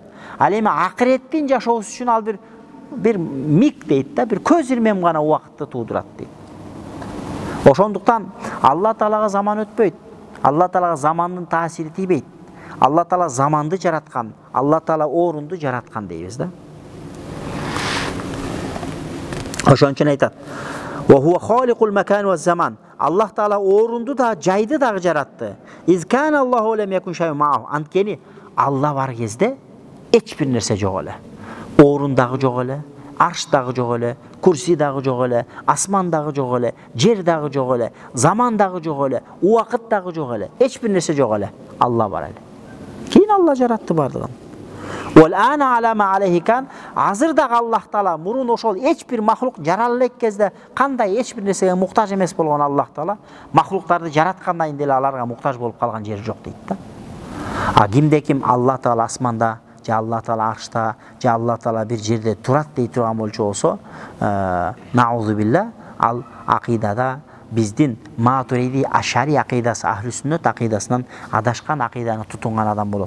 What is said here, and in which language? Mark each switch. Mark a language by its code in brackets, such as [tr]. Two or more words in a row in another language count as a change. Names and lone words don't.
[ky] Ал эми акыреттин жашоосу үчүн ал bir миг дейт да, bir көз ирмем гана убакытты туудурат дейт. Ошондуктан Алла Таалага заман өтпөйт. Алла Таалага замандын таасири тийбейт. Алла Таала заманды жараткан, Алла Таала орунду жараткан дейбиз да. Ошон үчүн айтат: [ar] "وهو خالق المكان والزمان." [ky] Аллах Таала орунду да, жайды да жаратты. [ar] "إذ كان الله لم يكن شيء معه." [ky] Анткени Алла бар кезде эч бир нерсе жок эле. Орундагы жок эле, арштагы жок эле, курсидагы жок эле, асмандагы жок эле, жердагы жок эле, замандагы жок эле, убакыттагы жок эле, эч бир нерсе жок эле. Алла бар эле. Кийин Алла жаратты бардыгын. [ar] والآن على ما عليه كان. [ky] Азырдагы Аллах Таала мурун ошол эч бир махлук жарала элек кезде кандай эч бир нерсеге муктаж эмес болгон Аллах Таала махлуктарды жараткандан деле аларга муктаж болуп калган жери жок дейт да. А кимде ким Аллах Таала асманда, же Аллах Таала аршта, же Аллах Таала бир жерде турат дей турган болчу болсо, [ar] نعوذ بالله, [ky] ал акыйдада биздин Матуриди Ашари акыйдасы, Ахли Сүннөт акыйдасынан адашкан акыйданы тутунган адам болот.